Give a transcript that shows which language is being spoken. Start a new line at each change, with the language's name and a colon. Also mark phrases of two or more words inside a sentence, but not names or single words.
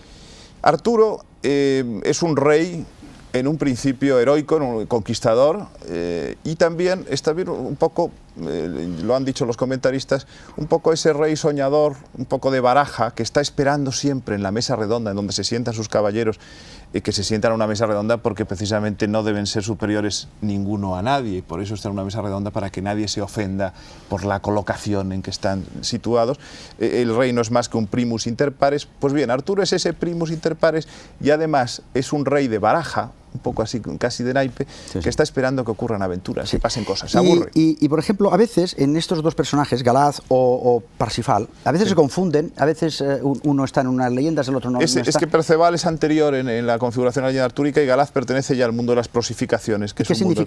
Spanish: Arturo es un rey en un principio heroico, un conquistador, y también está bien un poco, lo han dicho los comentaristas, un poco ese rey soñador, un poco de baraja, que está esperando siempre en la mesa redonda, en donde se sientan sus caballeros, que se sientan a una mesa redonda porque precisamente no deben ser superiores ninguno a nadie, y por eso está en una mesa redonda, para que nadie se ofenda por la colocación en que están situados. El rey no es más que un
Latin: primus inter pares.
Spanish: Pues bien, Arturo es ese
Latin: primus inter pares,
Spanish: y además es un rey de baraja, un poco así, casi de naipe, que está esperando que ocurran aventuras, que pasen cosas, se aburre. Y, por ejemplo, a veces en estos dos personajes, Galad o Parsifal, a veces se confunden, a veces uno está en unas leyendas, el otro no. Es que Perceval es anterior en la configuración de la leyenda artúrica, y Galad pertenece ya al mundo de las prosificaciones.